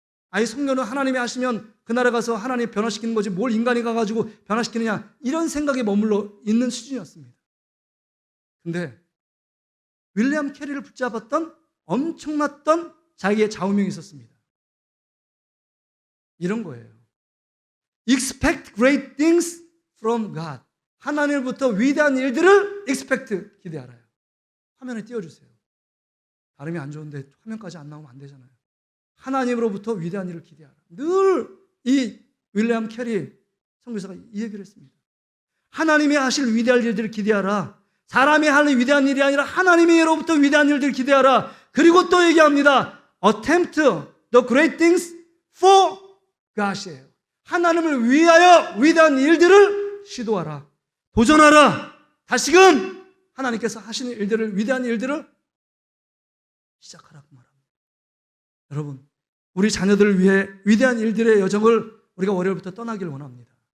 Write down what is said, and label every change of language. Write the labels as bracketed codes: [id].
[ko] 아예 선교는 하나님이 하시면 그 나라 가서 하나님 변화시키는 거지 뭘 인간이 가가지고 변화시키느냐, 이런 생각에 머물러 있는 수준이었습니다. 근데 윌리엄 캐리를 붙잡았던 엄청났던 자기의 좌우명이 있었습니다. 이런 거예요. [en] Expect great things from God. [ko] 하나님으로부터 위대한 일들을 expect, 기대하라요. 화면에 띄워주세요. 발음이 안 좋은데 화면까지 안 나오면 안 되잖아요. 하나님으로부터 위대한 일을 기대하라. 늘 이 윌리엄 캐리 선교사가 이 얘기를 했습니다. 하나님이 하실 위대한 일들을 기대하라. 사람이 하는 위대한 일이 아니라 하나님으로부터 위대한 일들을 기대하라. 그리고 또 얘기합니다. [en] Attempt the great things for God이에요. [ko] 하나님을 위하여 위대한 일들을 시도하라. 도전하라. 다시금 하나님께서 하시는 일들을, 위대한 일들을 시작하라고 말합니다. 여러분, 우리 자녀들을 위해 위대한 일들의 여정을 우리가 월요일부터 떠나길 원합니다.